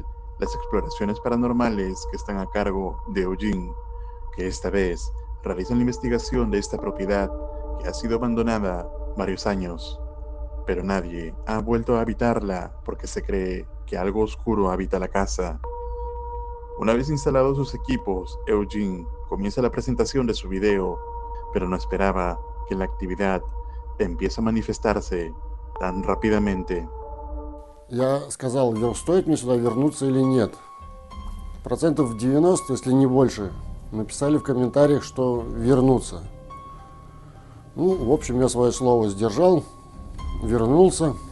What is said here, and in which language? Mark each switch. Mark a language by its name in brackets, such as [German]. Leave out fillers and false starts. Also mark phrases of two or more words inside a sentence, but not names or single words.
[Spanish] las exploraciones paranormales que están a cargo de Eugene, que esta vez realiza la investigación de esta propiedad que ha sido abandonada varios años, pero nadie ha vuelto a habitarla porque se cree que algo oscuro habita la casa. Una vez instalados sus equipos, Eugene comienza la presentación de su video, pero no esperaba que la actividad empiece a manifestarse tan rápidamente. [Russian] Я сказал, стоит мне сюда вернуться или нет. Процентов 90, если не больше, написали в комментариях, что вернуться. Ну, в общем, я свое слово сдержал, вернулся.